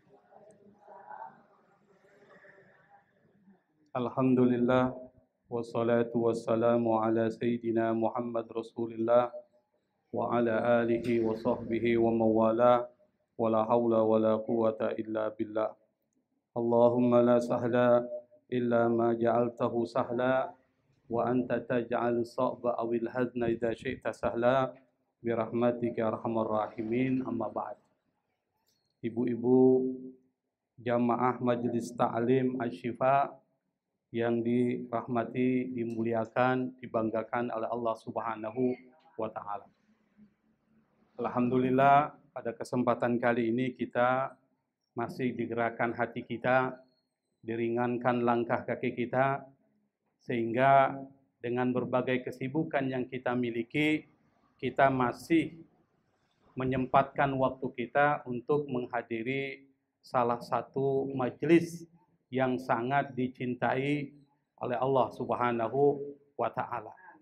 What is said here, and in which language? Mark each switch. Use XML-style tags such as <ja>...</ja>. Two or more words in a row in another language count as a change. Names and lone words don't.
<ar>الحمد لله والصلاة والسلام على سيدنا محمد رسول الله وعلى آله وصحبه وموالاه ولا حول ولا قوة إلا بالله. اللهم لا سهل إلا ما جعلته سهلا وأنت تجعل صعبا أو الحزن إذا شئت سهلا برحمتك أرحم الراحمين. أما بعد.</ar> <id>Ibu-ibu jamaah Majelis Ta'lim Asy-Syifa yang dirahmati, dimuliakan, dibanggakan oleh Allah</id> <ar>سبحانه وتعالى.</ar> <id>Alhamdulillah, pada kesempatan kali ini kita masih digerakkan hati kita, diringankan langkah kaki kita, sehingga dengan berbagai kesibukan yang kita miliki, kita masih menyempatkan waktu kita untuk menghadiri salah satu majelis yang sangat dicintai oleh Allah</id> <ar>سبحانه وتعالى.</ar>